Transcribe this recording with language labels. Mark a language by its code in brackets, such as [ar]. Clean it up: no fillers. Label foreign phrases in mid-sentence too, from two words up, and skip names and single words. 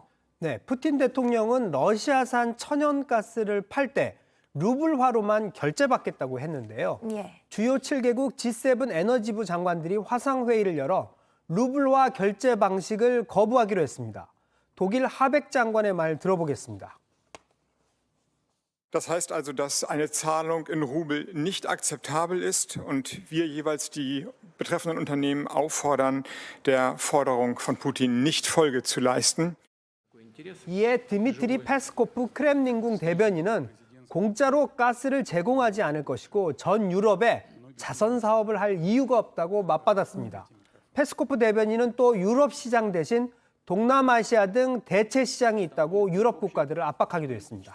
[ko] 네, 푸틴 대통령은 러시아산 천연가스를 팔 때 루블화로만 결제받겠다고 했는데요. 주요 7개국 G7 에너지부 장관들이 화상회의를 열어 루블화 결제 방식을 거부하기로 했습니다. 독일 하벡 장관의 말 들어보겠습니다. [de] Das heißt also, dass eine Zahlung in Rubel nicht akzeptabel ist und wir jeweils die betreffenden Unternehmen auffordern, der Forderung von Putin nicht Folge zu leisten. [ko] 이에 드미트리 페스코프 크렘린궁 대변인은 공짜로 가스를 제공하지 않을 것이고 전 유럽에 자선 사업을 할 이유가 없다고 맞받았습니다. 페스코프 대변인은 또 유럽 시장 대신 동남아시아 등 대체 시장이 있다고 유럽 국가들을 압박하기도 했습니다.